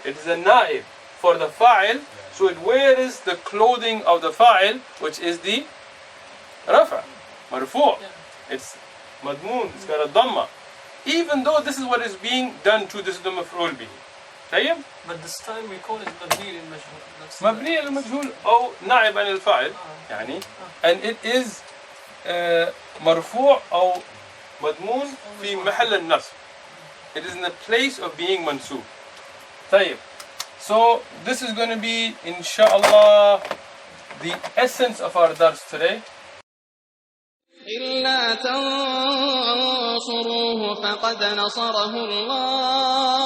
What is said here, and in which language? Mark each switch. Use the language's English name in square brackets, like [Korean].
[English] It is a naib for the fa'il. So it wears the clothing of the fa'il, which is the rafa, marfu'. It's madmoon, it's got a dhamma. Even though this is what is being done to this, the maf'ul bihi. [Arabic] طيب? [English] But this time we call it [Arabic] مبني للمجهول. مبني للمجهول أو نائب عن الفاعل يعني, [English] and it is [Arabic] مرفوع أو مضمون في محل النصب. [English] It is in the place of being mansub. [Arabic] طيب. [English] So this is going to be inshallah the essence of our dars today. [Arabic] إلا تنصروه فقد نصره الله